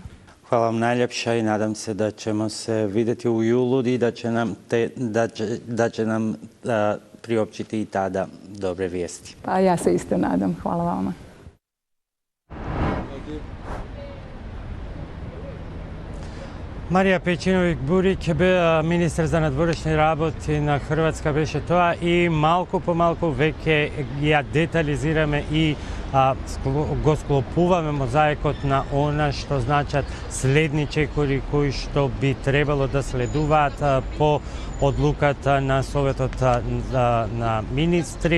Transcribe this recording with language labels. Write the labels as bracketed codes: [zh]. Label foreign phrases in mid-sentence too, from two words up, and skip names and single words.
[hr] Hvala vam najljepša i nadam se da ćemo se vidjeti u julu i da će nam priopćiti i tada dobre vijesti. Pa ja se isto nadam. Hvala vama. [mk] Marija Pejčinović-Burić, [hr] ministar za [mk] надворешни работи на Хрватска, беше тоа и малку по малку веќе ја детализираме и го склопуваме мозаикот на она што значат следни чекори кои што би требало да следуваат по одлуката на Советот на министри.